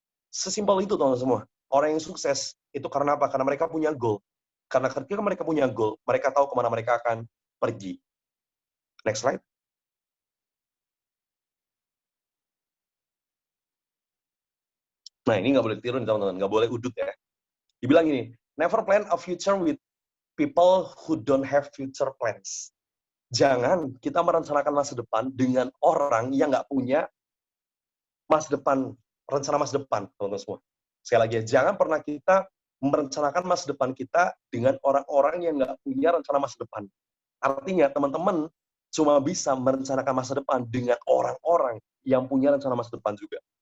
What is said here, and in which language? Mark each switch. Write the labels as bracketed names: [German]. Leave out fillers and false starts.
[Indonesian] Sesimpel itu, teman-teman semua. Orang yang sukses, itu karena apa? Karena mereka punya goal. Karena ketika mereka punya goal, mereka tahu kemana mereka akan pergi. [English] Next slide. [Indonesian] Nah, ini nggak boleh tiru nih teman-teman, nggak boleh udut ya. Dibilang gini, [English] never plan a future with people who don't have future plans. [Indonesian] Jangan kita merencanakan masa depan dengan orang yang nggak punya masa depan, rencana masa depan, teman-teman semua. Sekali lagi, jangan pernah kita merencanakan masa depan kita dengan orang-orang yang nggak punya rencana masa depan. Artinya, teman-teman cuma bisa merencanakan masa depan dengan orang-orang yang punya rencana masa depan juga.